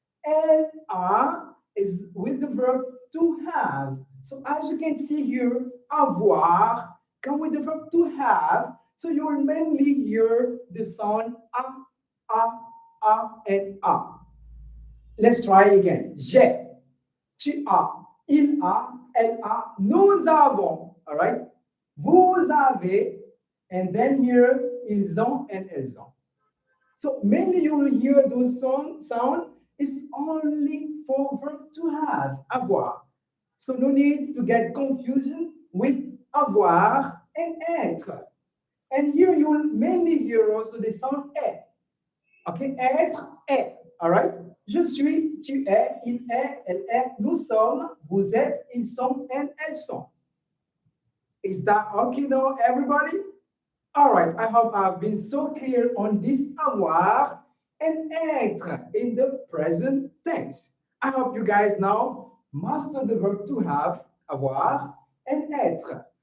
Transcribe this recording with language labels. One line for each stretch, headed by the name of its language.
English: LA is with the verb to have. So as you can see here, avoir come with the verb to have. So you will mainly hear the sound a, and a. Let's try again.
French: J'ai, tu as, il a, elle a, nous avons.
English: All right?
French: Vous avez,
English: and then here,
French: ils ont
English: and
French: elles ont.
English: So mainly you will hear those sounds. It's only for verb to have, avoir. So no need to get confusion with avoir, and être. And here you will mainly hear also the sound E. Okay, être, est. All right?
French: Je suis, tu es, il est, elle est, nous sommes, vous êtes, ils sont,
English: and
French: elles sont.
English: Is that okay now, everybody? All right, I hope I've been so clear on this avoir and être in the present tense. I hope you guys now master the verb to have, avoir, and être.